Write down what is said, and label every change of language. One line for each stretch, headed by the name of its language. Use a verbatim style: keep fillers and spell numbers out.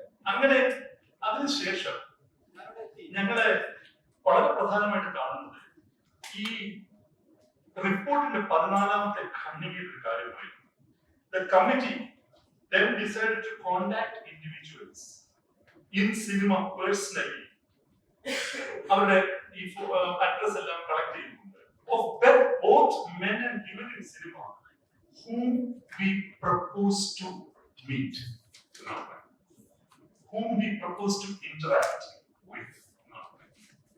Malayalam: അങ്ങനെ അതിനുശേഷം ഞങ്ങള് വളരെ പ്രധാനമായിട്ട് കാണുന്നത് ഈ റിപ്പോർട്ടിന്റെ പതിനാലാമത്തെ ഖണ്ഡികയിൽ ഒരു കാര്യമായിരുന്നു.
English: The committee then decided to contact individuals in cinema personally.
Malayalam: അവരുടെ ഈ അഡ്രസ് എല്ലാം കളക്ട് ചെയ്യുന്നുണ്ട്.
English: Of both- both men and women in cinema whom we propose to meet.
Malayalam: എന്നാണ് പറയുന്നത്.
English: Whom we propose to interact with.
Malayalam: എന്നാണ് പറയുന്നത്.